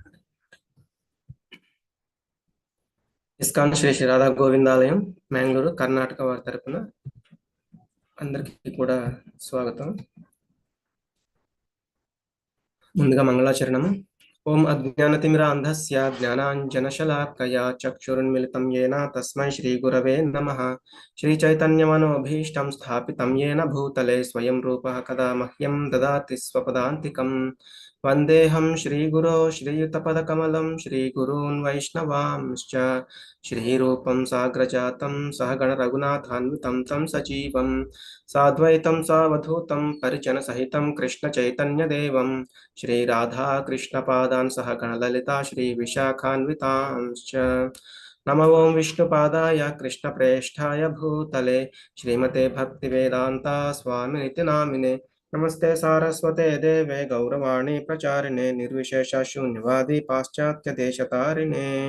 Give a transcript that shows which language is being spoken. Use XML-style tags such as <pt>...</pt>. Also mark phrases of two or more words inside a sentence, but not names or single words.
<te>ఇస్కాన్ శ్రీ శ్రీ రాధా గోవిందాలయం మ్యాంగ్లూరు కర్ణాటక వారి తరపున అందరికీ కూడా స్వాగతం. ముందుగా మంగళాచరణము.</te> <sa>ఓం అజ్ఞానతిమిరాంధస్య జ్ఞానాంజనశలాకయా చక్షురున్మిలితం येन తస్మై శ్రీ గురవే నమః. శ్రీ చైతన్యమనోభీష్టం స్థాపితం येन భూతలే స్వయం రూపః కదా మహ్యం దదాతి స్వపదాంతికం. వందేహం శ్రీగురో శ్రీయుతపదకమలం శ్రీగురూన్ వైష్ణవాంశ్చ శ్రీరూపం సాగ్రజాతం సహగణ రఘునాథాన్వితం తం సజీవం సాద్వైతం సావధూతం పరిజన సహితం కృష్ణ చైతన్యదేవం श्री राधा कृष्ण पादान सह गणललिता श्री विशाखान्वितांश्च. नमो ओं विष्णुपादाय कृष्ण प्रेष्ठाय भूतले श्रीमते भक्तिवेदांता स्वामिनिति नामिने. नमस्ते सारस्वते देवे गौरवाणी प्रचारिणे निर्विशेष शून्यवादी पाश्चात्य देशतारिणे.</sa>